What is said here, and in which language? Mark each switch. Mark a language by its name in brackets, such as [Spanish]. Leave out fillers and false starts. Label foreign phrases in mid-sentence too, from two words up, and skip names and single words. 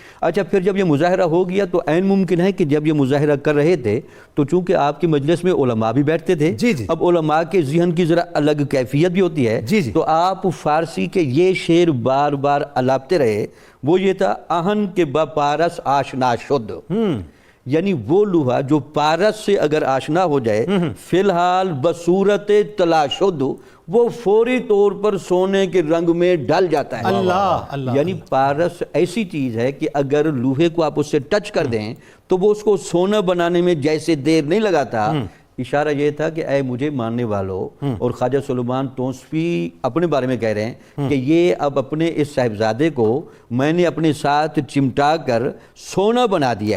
[Urdu] اچھا پھر جب یہ مظاہرہ ہو گیا تو عین ممکن ہے کہ جب یہ مظاہرہ کر رہے تھے تو چونکہ آپ کی مجلس میں علماء بھی بیٹھتے تھے، اب علماء کے ذہن کی ذرا الگ کیفیت بھی ہوتی ہے، تو آپ فارسی کے یہ شعر بار بار الاپتے رہے. وہ یہ تھا [Persian] آہن کے با پارس آشنا شد، [Urdu] یعنی وہ لوہا جو پارس سے اگر آشنا ہو جائے [Persian] فی الحال بصورت طلا شد، [Urdu] وہ فوری طور پر سونے کے رنگ میں ڈل جاتا ہے. اللہ یعنی پارس ایسی چیز ہے کہ اگر لوہے کو آپ اس سے ٹچ کر دیں تو وہ اس کو سونا بنانے میں جیسے دیر نہیں لگاتا. اشارہ یہ تھا کہ اے مجھے ماننے والوں، اور خواجہ سلیمان توسوی اپنے بارے میں کہہ رہے ہیں کہ یہ اب اپنے اس صاحبزادے کو میں نے اپنے ساتھ چمٹا کر سونا بنا دیا.